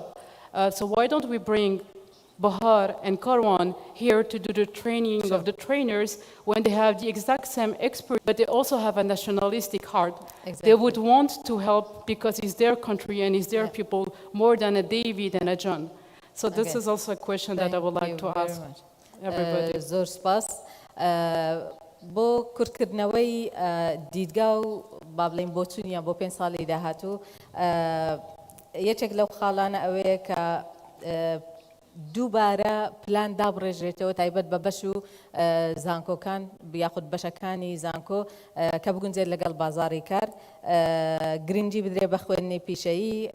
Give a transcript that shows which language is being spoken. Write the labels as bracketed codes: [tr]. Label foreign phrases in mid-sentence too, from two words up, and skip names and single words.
[en] So why don't we bring Bahar and Karwan here to do the training of the trainers when they have the exact same expert, but they also have a nationalistic heart. Exactly. They would want to help because it's their country and it's their people more than a David and a John. So this is also a question that I would like to ask everybody. [ckb] زۆر سپاس بۆ کورتکردنەوەی دیدگا و با بڵێن بۆ چوونیان بۆ 5 ساڵی داهاتوو یەکێک لەو خاڵانە ئەوەیە کە دووبارە پلان دابڕێژرێتەوە تایبەت بە بەش و زانکۆکان یاخود بەشەکانی زانکۆ کە بگونجێت لەگەڵ بازاڕی کار گرنگی بدرێ بە خوێندنی پیشەیی